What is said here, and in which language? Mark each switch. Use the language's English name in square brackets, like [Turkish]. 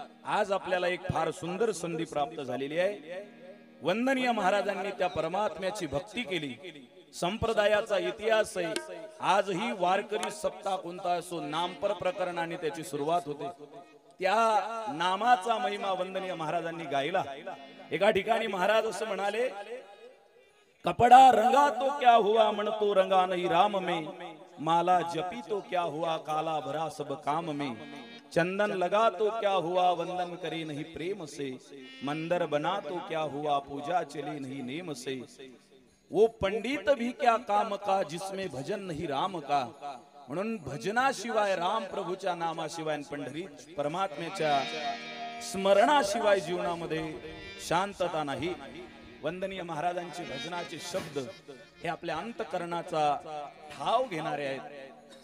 [Marathi] आज आपल्याला एक फार सुंदर संधी प्राप्त झालेली आहे. वंदनीय महाराजांनी त्या परमात्म्याची भक्ती केली. संप्रदायाचा इतिहास आहे. आजही वारकरी सप्ताह कोणता असो, नामपर प्रकरणाने त्याची सुरुवात होते. त्या नामाचा महिमा वंदनीय महाराजांनी गायला. एका ठिकाणी महाराज असं म्हणाले, [Hindi] कपडा रंगा तो क्या हुआ, म्हणतो रंगा नहीं राम में, माला जपी तो क्या हुआ, काला भरा सब काम में, चंदन लगा तो क्या हुआ, वंदन करे नहीं प्रेम से, मंदिर बना तो क्या हुआ, पूजा चले नहीं नेम से, वो पंडित भी क्या काम का, जिसमें भजन नहीं राम का. [Marathi] म्हणून भजनाशिवाय, राम प्रभूच्या नामाशिवाय, पंढरी परमात्म्याच्या स्मरणाशिवाय जीवनामध्ये शांतता नाही. वंदनीय महाराजांचे भजनाचे शब्द हे आपल्या अंतकरणाचा ठाव घेणारे आहेत.